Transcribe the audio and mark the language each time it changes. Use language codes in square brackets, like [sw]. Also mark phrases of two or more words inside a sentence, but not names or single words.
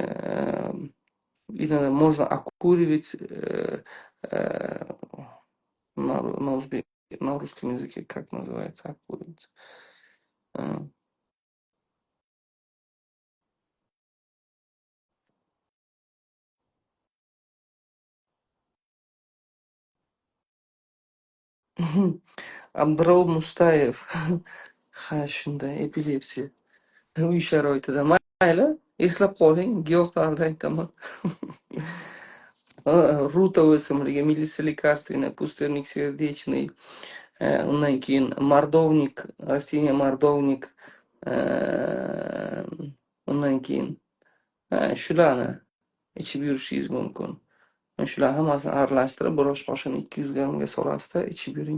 [ru] Иногда можно окуривать э, на, на русском языке, как называется, окуривать. Э, Абдырау Мустаев. [uz] Ha, shunday, epilepsiya. Uy sharoitida. Mayli, eslab qoling, giyohlarni aytaman. Ruta o'simligi, Melissa лекарственная, [ru] пустырник сердечный, [uz] undan keyin mordovnik, rasteniya mordovnik, undan keyin shularni ichib yurishingiz mumkin. Shular hammasini aralashtirib, bir osh qoshiqni 200 grammga solasizda, ichib yuring.